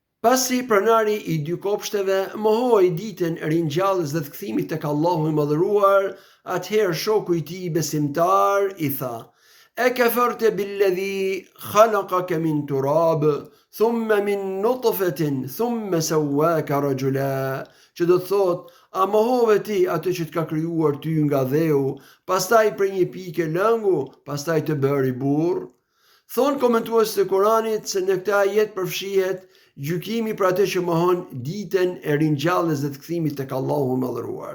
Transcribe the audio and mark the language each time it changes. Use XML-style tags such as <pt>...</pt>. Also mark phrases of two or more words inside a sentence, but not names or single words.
<sq>Pasi pronari I dy kopshteve mohoi ditën e ringjalljes dhe të kthimit tek Allahu I Madhëruar, atëherë shoku I tij besimtar I tha:</sq> <ar>"أكفرت بالذي خلقك من تراب ثم من نطفة ثم سواك رجلا."</ar> <sq>Që do të thotë, a mohove ti atë që të ka krijuar ty nga dheu, pastaj prej një pike lëngu, pastaj të bëri burr? Thon komentuesit e Kuranit se në këtë ajet përfshihet gjykimi për atë që mohon ditën e ringjalljes dhe të kthimit tek Allahu I Madhëruar.</sq>